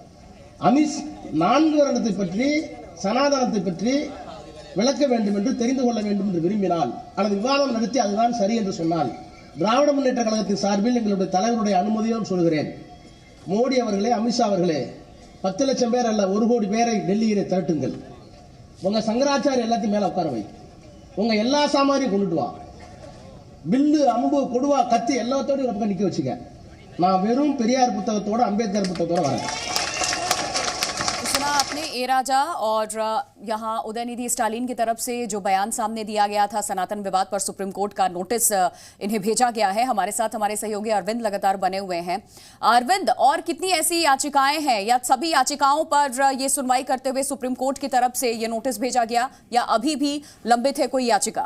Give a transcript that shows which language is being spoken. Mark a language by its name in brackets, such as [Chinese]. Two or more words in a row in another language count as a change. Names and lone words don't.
[Tamil] 4 வருடத்தை பற்றி சனாதனத்தை பற்றி விளக்க வேண்டும் என்று தெரிந்து கொள்ள வேண்டும் என்று விரும்பினால் அல்லது விவாதம் நடத்தி அதுதான் சரி என்று சொன்னால் திராவிட முன்னேற்ற கழகத்தின் சார்பில் எங்களுடைய தலைவருடைய அனுமதியோடு சொல்கிறேன், மோடி அவர்களே, அமித்ஷா அவர்களே, 10 லட்சம் பேர் அல்ல 1 கோடி பேரை டெல்லியிலே திரட்டுங்கள். உங்க சங்கராச்சாரிய எல்லாத்தையும் மேல உட்கார வை, உங்க எல்லா சாமாரியும் கொண்டுட்டு வா, பில்லு அம்பு கொடுவா கத்தி எல்லாத்தோடு பக்கம் நிக்க வச்சுக்க. நான் வெறும் பெரியார் புத்தகத்தோட அம்பேத்கர் புத்தகத்தோட வரேன். [Hindi] आपने ए राजा और यहाँ उदयनिधि स्टालिन की तरफ से जो बयान सामने दिया गया था सनातन विवाद पर सुप्रीम कोर्ट का नोटिस इन्हें भेजा गया है। हमारे साथ हमारे सहयोगी अरविंद लगातार बने हुए हैं। अरविंद, और कितनी ऐसी याचिकाएं हैं या सभी याचिकाओं पर ये सुनवाई करते हुए सुप्रीम कोर्ट की तरफ से ये नोटिस भेजा गया या अभी भी लंबित है कोई याचिका?